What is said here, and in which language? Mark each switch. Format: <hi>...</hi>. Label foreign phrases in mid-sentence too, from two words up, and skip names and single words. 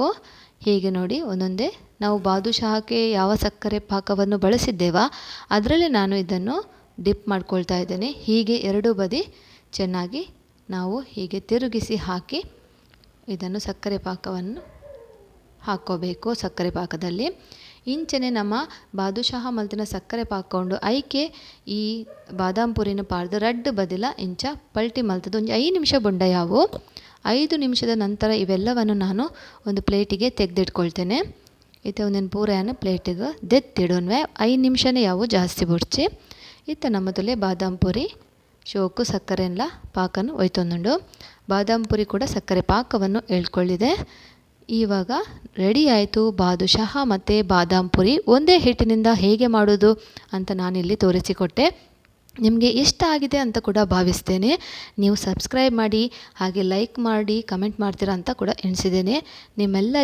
<kn>ಹೀಗೆ ನೋಡಿ ಒಂದೊಂದೇ ನಾವು ಬಾದುಷಾಕ್ಕೆ ಯಾವ ಸಕ್ಕರೆ ಪಾಕವನ್ನು ಬಳಸಿದ್ದೇವಾ ಅದರಲ್ಲೇ ನಾನು ಇದನ್ನು ಡಿಪ್ ಮಾಡ್ಕೊಳ್ತಾ ಇದ್ದೇನೆ. ಹೀಗೆ ಎರಡೂ ಬದಿ ಚೆನ್ನಾಗಿ ನಾವು ಹೀಗೆ ತಿರುಗಿಸಿ ಹಾಕಿ ಇದನ್ನು ಸಕ್ಕರೆ ಪಾಕವನ್ನು ಹಾಕ್ಕೋಬೇಕು.</kn> <tcy>ಸಕ್ಕರೆ ಪಾಕದಲ್ಲಿ ಇಂಚನೆ ನಮ್ಮ ಬಾದುಷಾಹ ಮಲ್ತಿನ ಸಕ್ಕರೆ ಪಾಕೊಂಡು ಐಕೆ ಈ ಬಾದಾಮ್ ಪುರಿನ ಪಾಡ್ದು ರಡ್ಡು ಬದಿಲ ಇಂಚ ಪಲ್ಟಿ ಮಲ್ತದ ಒಂದು 5 ನಿಮಿಷ ಬೊಂಡ ಯಾವು.</tcy> <kn>5 ನಿಮಿಷದ ನಂತರ ಇವೆಲ್ಲವನ್ನು ನಾನು ಒಂದು ಪ್ಲೇಟಿಗೆ ತೆಗೆದಿಟ್ಕೊಳ್ತೇನೆ.</kn> <tcy>ಇತ್ತೆ ಒಂದೇನು ಪೂರೆಯನ್ನು ಪ್ಲೇಟಿಗೆ ದೆತ್ತಿಡೋನ್ವೆ 5 ನಿಮಿಷನೇ ಯಾವು ಜಾಸ್ತಿ ಬುಡ್ಚಿ. ಇತ್ತ ನಮ್ಮ ತೊಲೆ ಬಾದಾಮ್ ಪುರಿ ಶೋಕು ಸಕ್ಕರೆಲ್ಲ ಪಾಕನ್ನು ಒಯ್ತೊಂದುಂಡು.</tcy> <kn>ಬಾದಾಮ್ ಪುರಿ ಕೂಡ ಸಕ್ಕರೆ ಪಾಕವನ್ನು ಎಳ್ಕೊಳ್ಳಿದೆ. ಇವಾಗ ರೆಡಿ ಆಯಿತು ಬಾದುಷಾಹ ಮತ್ತು ಬಾದಾಮ್ ಪುರಿ. ಒಂದೇ ಹಿಟ್ಟಿನಿಂದ ಹೇಗೆ ಮಾಡೋದು ಅಂತ ನಾನಿಲ್ಲಿ ತೋರಿಸಿಕೊಟ್ಟೆ. ನಿಮಗೆ ಇಷ್ಟ ಆಗಿದೆ ಅಂತ ಕೂಡ ಭಾವಿಸ್ತೇನೆ. ನೀವು ಸಬ್ಸ್ಕ್ರೈಬ್ ಮಾಡಿ ಹಾಗೆ ಲೈಕ್ ಮಾಡಿ ಕಮೆಂಟ್ ಮಾಡ್ತೀರಾ ಅಂತ ಕೂಡ ಎಣಿಸಿದ್ದೇನೆ.</kn>